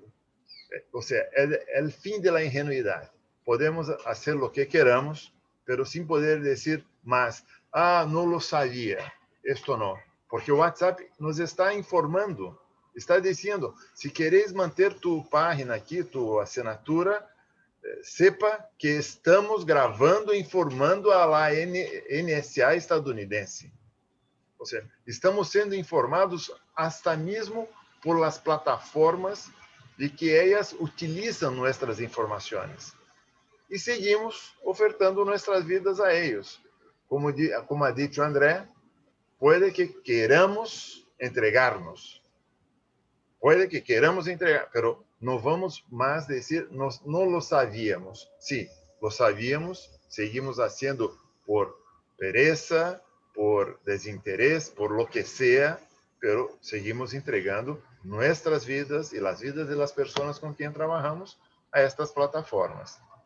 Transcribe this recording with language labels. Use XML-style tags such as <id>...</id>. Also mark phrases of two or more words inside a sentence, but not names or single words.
<es>O sea, el fin de la ingenuidad. Podemos hacer lo que queramos, pero sin poder decir más, no lo sabía, esto no. Porque WhatsApp nos está informando, está diciendo, si queréis mantener tu página aquí, tu assinatura, sepa que estamos</es> <pt>gravando e</pt> <es>informando a la NSA estadunidense.</es> <pt>Ou seja, estamos sendo informados hasta mesmo</pt> <es>por las plataformas</es> <pt>de que elas utilizam nossas informações. E seguimos ofertando nossas vidas a eles.</pt> <es>Como ha dicho André, pode que queramos entregar-nos. Pode que queramos entregar, pero no vamos más decir, no lo sabíamos. Sí, lo sabíamos, seguimos haciendo por pereza, por desinterés, por lo que sea, pero seguimos entregando nuestras vidas y las vidas de las personas con quien trabajamos a estas plataformas.</es>